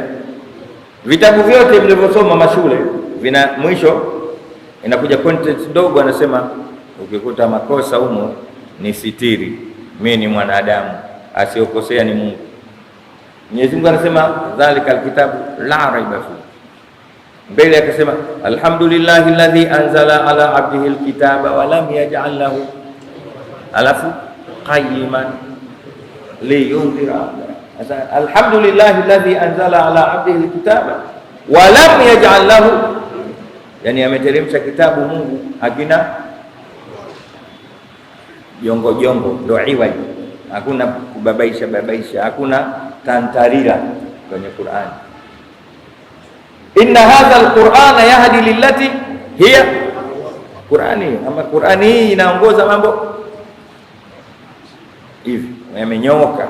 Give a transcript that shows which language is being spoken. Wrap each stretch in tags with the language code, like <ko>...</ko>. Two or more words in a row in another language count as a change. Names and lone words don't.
<sw>Vitabu vyote mlivyosoma mashule vina mwisho inakuja content ndogo, anasema ukikuta makosa humo ni sitiri, mimi ni mwanadamu, asiyokosea ni Mungu. Mwenyezi Mungu anasema</sw> <ar>ذلك الكتاب لا ريب في.</ar> <sw>Mbele akasema</sw> <ar>الحمد لله الذي أنزل على عبده الكتاب ولم يجعل له ألف قيما لينذر. الحمد لله الذي أنزل على عبده الكتاب ولم يجعل له,</ar> <sw>yani ameteremsha kitabu Mungu hakina jongo jongo, ndo iwaji, hakuna kubabaisha, hakuna tantarira kwenye Qur'an.</sw> <ar>إن هذا القرآن يهدي للتي هي قرآن,</ar> <sw>ama Qur'ani hii inaongoza mambo hivi, yamenyooka.</sw>